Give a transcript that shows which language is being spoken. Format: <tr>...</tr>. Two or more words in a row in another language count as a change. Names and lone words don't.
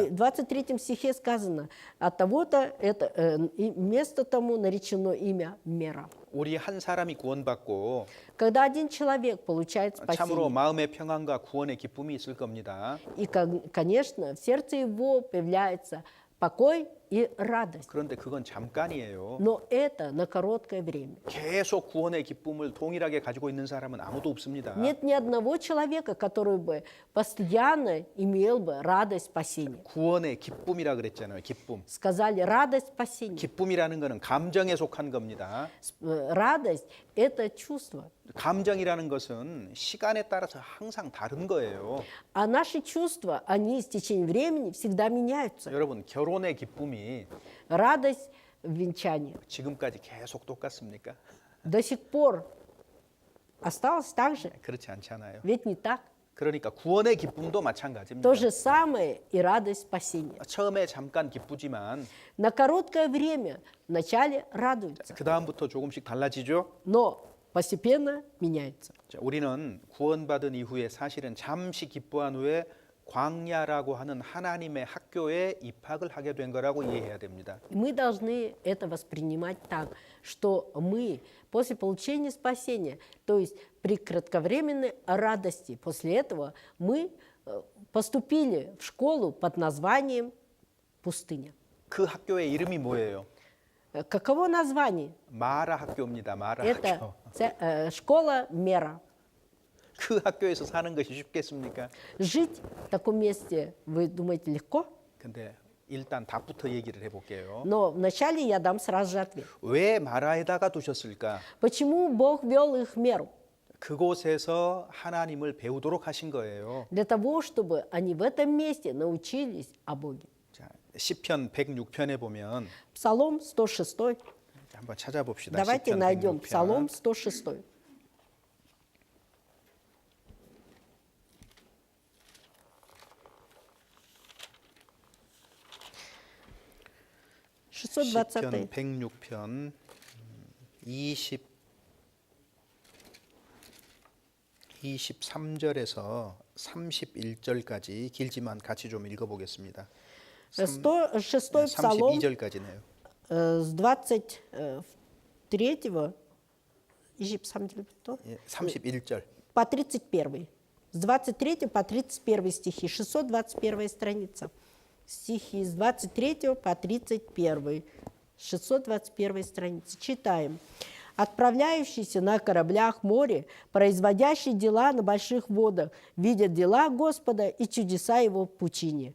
<ru>И в 23 стихе сказано: от того-то место тому наречено имя Мера.</ru> <ko>우리 한 사람이 구원받고</ko> <ru>Когда один человек получает</ru> <ko>참으로</ko> <ru>спасение,</ru> <ko>마음의 평안과 구원의 기쁨이 있을 겁니다.</ko> <ru>и, конечно, в сердце его появляется покой и радость.</ru> <ko>그런데 그건 잠깐이에요.</ko> <ru>Но это на короткое время.</ru> <ko>계속 구원의 기쁨을 동일하게 가지고 있는 사람은 아무도 없습니다.</ko> <ru>Нет ни одного человека, который бы постоянно имел бы радость спасения.</ru> <ko>구원의 기쁨이라 그랬잖아요. 기쁨.</ko> <ru>Сказали радость спасения.</ru> <ko>기쁨이라는 거는 감정에 속한 겁니다.</ko> <ru>Радость – это чувство.</ru> <ko>감정이라는 것은 시간에 따라서 항상 다른 거예요.</ko> <ru>А наши чувства, они с течением времени всегда меняются.</ru> <ko>여러분, 결혼의 기쁨이</ko> <ru>Радость в венчании</ru> <ko>지금까지 계속 똑같습니까?</ko> <ru>до сих пор осталась так же,</ru> <ko>그렇지 않잖아요.</ko> <ru>ведь не так?</ru> <ko>그러니까 구원의 기쁨도 마찬가지입니다.</ko> <ru>То же самое и радость спасения.</ru> <ko>처음에 잠깐 기쁘지만</ko> <ru>На короткое время вначале радуются,</ru> <ko>그 다음부터 조금씩 달라지죠.</ko> <ru>но постепенно меняется.</ru> <ko>자, 우리는 구원받은 이후에 사실은 잠시 기뻐한 후에 광야라고 하는 하나님의 학교에 입학을 하게 된 거라고 이해해야 됩니다.</ko> <ru>Мы должны это воспринимать так, что мы после получения спасения, то есть при кратковременной радости, после этого мы поступили в школу под названием «Пустыня».</ru> <ko>그 학교의 이름이 뭐예요?</ko> <ru>Каково название?</ru> <ko>마라 학교입니다. 마라</ko> <ru>Это</ru> <ko>학교.</ko> <ru>школа Мера.</ru> <ko>그 학교에서 사는 것이 쉽겠습니까?</ko> <ru>Жить в таком месте, вы думаете, легко?</ru> <ko>근데 일단 답부터 얘기를 해볼게요.</ko> <ru>Но вначале я дам сразу же ответ.</ru> <ko>왜 마라에다가 두셨을까?</ko> <ru>Почему Бог вел их в Меру?</ru> <ko>그곳에서 하나님을 배우도록 하신 거예요.</ko> <ru>Для того, чтобы они в этом месте научились о Боге.</ru> <ko>자, 시편 106편에 보면</ko> <ru>Псалом 106.</ru> <ko>한번 찾아봅시다.</ko> <ru>Давайте</ru> <ko>시편</ko> <ru>найдем</ru> <ko>106편.</ko> <ru>Псалом 106.</ru> <ko>시편 620. 106편 23절에서 31절까지 길지만 같이 좀 읽어보겠습니다.</ko> <ru>106 Псалом</ru> <ko>32절까지네요.</ko> <ru>с 23</ru> <ko>31절.</ko> <ru>по 31. С 23 по 31 стихи, 621 страница. Стихи с 23 по 31, 621 страница. Читаем. «Отправляющийся на кораблях море, производящий дела на больших водах, видят дела Господа и чудеса Его в пучине.</ru>